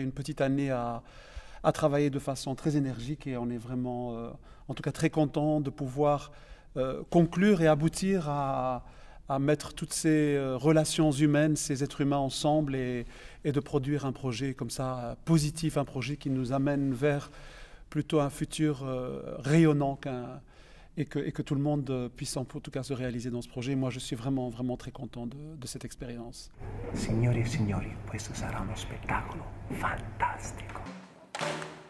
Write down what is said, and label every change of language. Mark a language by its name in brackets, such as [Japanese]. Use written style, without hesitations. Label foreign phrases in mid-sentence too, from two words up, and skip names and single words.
[French] une petite année à travailler de façon très énergique, et on est vraiment, en tout cas, très content de pouvoir conclure et aboutir à mettre toutes ces relations humaines, ces êtres humains ensemble, et de produire un projet comme ça positif, un projet qui nous amène vers plutôt un futur rayonnant et que tout le monde puisse en tout cas se réaliser dans ce projet. Moi, je suis vraiment, vraiment très content de cette expérience. [Italian] Signori e signori, questo sarà uno spettacolo fantastico.